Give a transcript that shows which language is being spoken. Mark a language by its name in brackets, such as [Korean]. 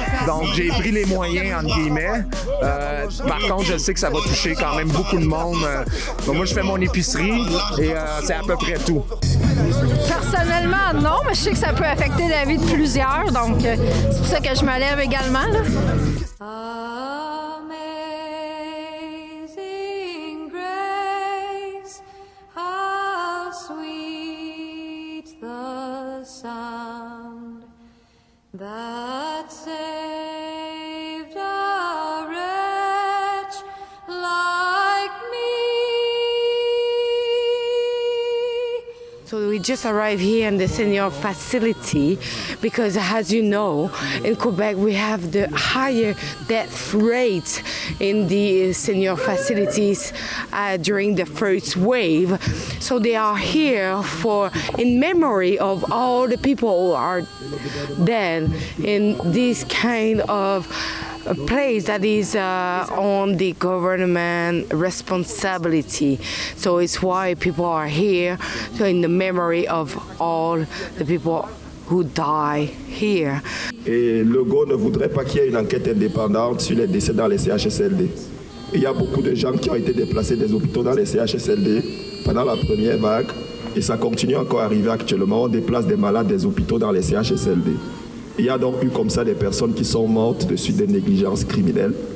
[French] Donc, j'ai pris les moyens, entre guillemets. Par contre, je sais que ça va toucher quand même beaucoup de monde. Donc, moi, je fais mon épicerie et c'est à peu près tout. Personnellement, non, mais je sais que ça peut affecter la vie de plusieurs, donc c'est pour ça que je me lève également. Là. [English] Amazing grace, how sweet the sound that saved a wretch like me. So we just arrived here in the senior facility because, as you know, in Quebec we have the higher death rate in the senior facilities during the first wave. So they are here in memory of all the people who are dead in this kind of a place that is on the government responsibility. So it's why people are here, so in the memory of all the people who die here. [French] Et Legault ne voudrait pas qu'il y ait une enquête indépendante sur les décès dans les CHSLD. Il y a beaucoup de gens qui ont été déplacés des hôpitaux dans les CHSLD pendant la première vague et ça continue encore à arriver actuellement. On déplace des malades des hôpitaux dans les CHSLD. Il y a donc eu comme ça des personnes qui sont mortes de suite des négligences criminelles.